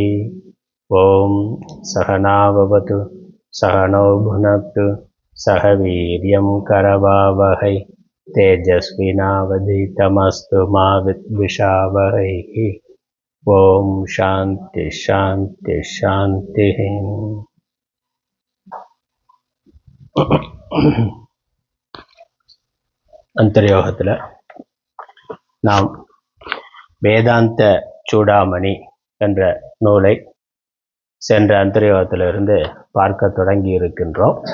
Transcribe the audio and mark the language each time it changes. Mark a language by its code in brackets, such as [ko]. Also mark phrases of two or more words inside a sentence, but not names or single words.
[sa] ॐ सहनाववतु सहनौ भुनक्तु सह वीर्यं करवावहै तेजस्विनावधीतमस्तु मा विद्विषावहैः. ओं शान्ति शान्ति शान्ति. [ta] அந்தர்யோகத்தில் நாம் வேதாந்த சூடாமணி என்ற நூலை சென்ற அந்தர்யோகத்திலிருந்து பார்க்க தொடங்கி இருக்கின்றோம்.